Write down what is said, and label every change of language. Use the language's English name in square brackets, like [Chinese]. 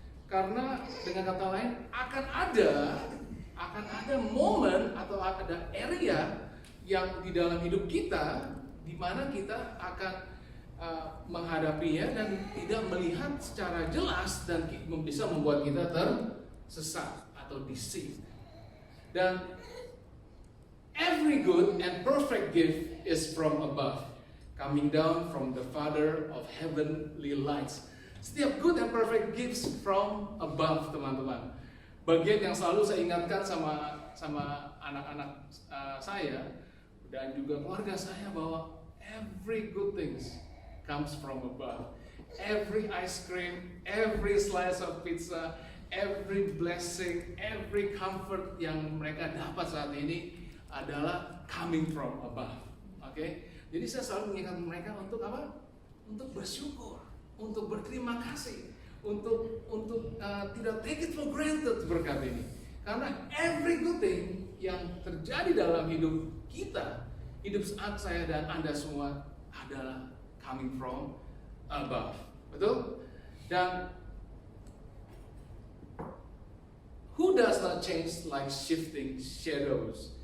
[Indonesian] karena dengan kata lain akan ada momen atau ada area yang di dalam hidup kita di mana kita akan menghadapinya dan tidak melihat secara jelas dan bisa membuat kita tersesat atau deceived. [English] Dan every good and perfect gift is from above, coming down from the Father of heavenly lights. [Indonesian] Setiap [English] good and perfect gifts from above, [Indonesian] teman-teman. Bagian yang selalu saya ingatkan sama anak-anak saya dan juga keluarga saya bahwa [English] every good things comes from above. [Indonesian] Every ice cream, every slice of pizza, every blessing, every comfort yang mereka dapat saat ini adalah coming from above. Oke? Jadi saya selalu mengingatkan mereka untuk apa? Untuk bersyukur, untuk berterima kasih, untuk tidak [English] take it for granted [Indonesian] berkat ini. Karena [English] every good thing [Indonesian] yang terjadi dalam hidup kita, hidup saat saya dan Anda semua adalah [English] coming from above. [Indonesian] Betul? Dan [English] who does not change like shifting shadows?